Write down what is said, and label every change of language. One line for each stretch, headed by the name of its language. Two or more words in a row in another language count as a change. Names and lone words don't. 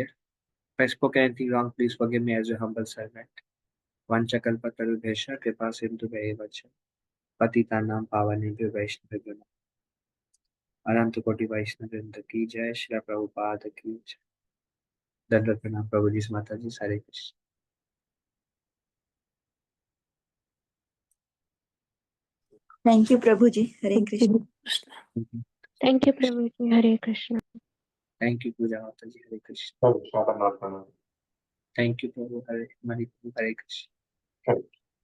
English: If I spoke anything wrong, please forgive me as your humble servant.
Sanskrit: वाञ्छाकल्पतरुभ्यश्च कृपासिन्धुभ्य एव च पतितानां पावनेभ्यो वैष्णवेभ्यो नमः।
Hindi: अनंत कोटि वैष्णव वृंद की जय। श्री प्रभुपाद की जय। दंडवत प्रणाम प्रभु जी, माता जी, हरे कृष्ण।
English: Thank you, Prabhuji. Hare Krishna. Thank you, Prabhuji. Hare Krishna. thank you
Hindi: पूजा माता जी, हरे कृष्ण। Hare Krishna, Paramaatma.
English: thank you
Hindi: प्रभु, हरे हरे प्रभु, हरे कृष्ण। Hare